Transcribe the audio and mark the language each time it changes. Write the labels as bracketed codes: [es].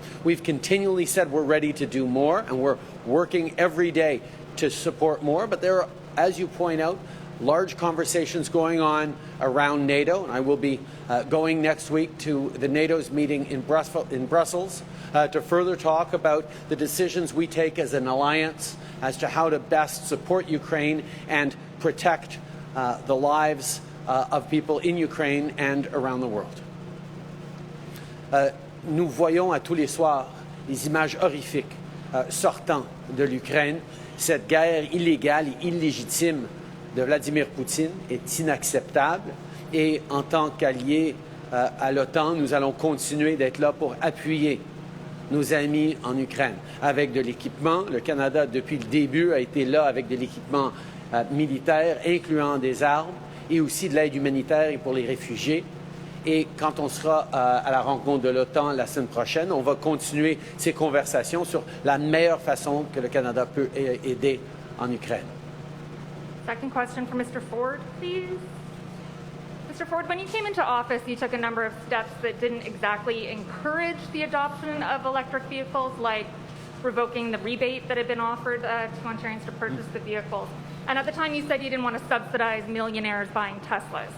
[en] We've continually said we're ready to do more, and we're working every day to support more, but there are, as you point out, large conversations going on around NATO, and I will be going next week to the NATO's meeting in Brussels to further talk about the decisions we take as an alliance as to how to best support Ukraine and protect the lives of people in Ukraine and around the world. [fr] Nous voyons à tous les soirs les images horrifiques sortant de l'Ukraine. Cette guerre illégale et illégitime de Vladimir Poutine est inacceptable et en tant qu'alliés à l'OTAN, nous allons continuer d'être là pour appuyer nos amis en Ukraine avec de l'équipement. Le Canada, depuis le début, a été là avec de l'équipement militaire, incluant des armes et aussi de l'aide humanitaire et pour les réfugiés. Et quand on sera à la rencontre de l'OTAN la semaine prochaine, on va continuer ces conversations sur la meilleure façon que le Canada peut aider en Ukraine. [en] Second question for Mr. Ford, please. Mr. Ford, when you came into office, you took a number of steps that didn't exactly encourage the adoption of electric vehicles, like revoking the rebate that had been offered to Ontarians to purchase the vehicles. And at the time, you said you didn't want to subsidize millionaires buying Teslas.